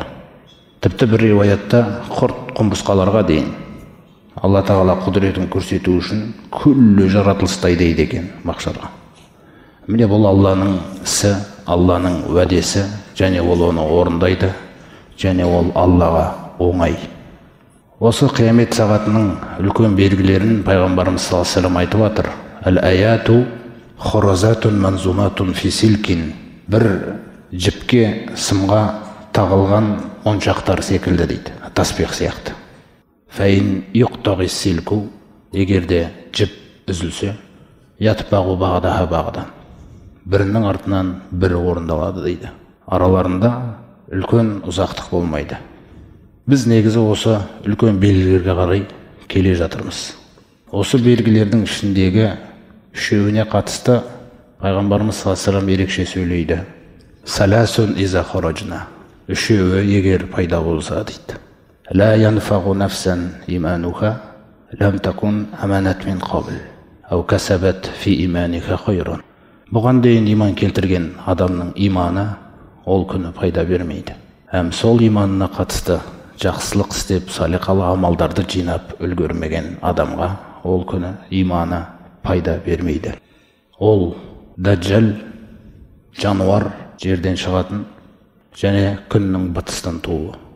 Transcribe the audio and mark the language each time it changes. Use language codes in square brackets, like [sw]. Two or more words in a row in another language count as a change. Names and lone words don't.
[kk] Тіпті бір риуаятта құрт құмырсқаларға дейін Алла Тағала құдіретін көрсету үшін күллі жаратылысты айдайды екен махшарға. Міне бұл Алланың ісі, Алланың уәдесі, және ол оны орындайды, және ол Аллаға оңай. Осы қиямет сағатының үлкен белгілерін пайғамбарымыз [ar] صلى الله عليه وسلم [kk] айтып жатыр. [ar] الآيات خرزات منظومات في سلك. [kk] Бір жіпке сымға тағылған моншақтар секілді дейді, таспиқ сияқты. [ar] فإن يقطع السلك. [kk] Егерде жіп үзілсе, [ar] يتبع بعضها بعضا. [kk] Бірінің артынан бірі орындалады дейді. Араларында үлкен ұзақтық болмайды. Біз негізі осы үлкен белгілерге қарай келе жатырмыз. Осы белгілердің ішіндегі үшеуіне қатысты пайғамбарымыз [ar] صلى الله عليه وسلم [kk] ерекше сөйлейді. [ar] ثلاث إذا خرجن. [kk] Үшеуі егер пайда болса дейді. [ar] لا ينفع نفسا إيمانها لم تكن آمنت من قبل أو كسبت في إيمانها خيرا. [kk] Бұған дейін иман келтірген адамның иманы ол күні пайда бермейді. Әм сол иманына қатысты жақсылық істеп салиқалы амалдарды жинап үлгермеген адамға ол күні иманы пайда бермейді. Ол даджал, жануар, жерден шығатын және күннің батыстан туы.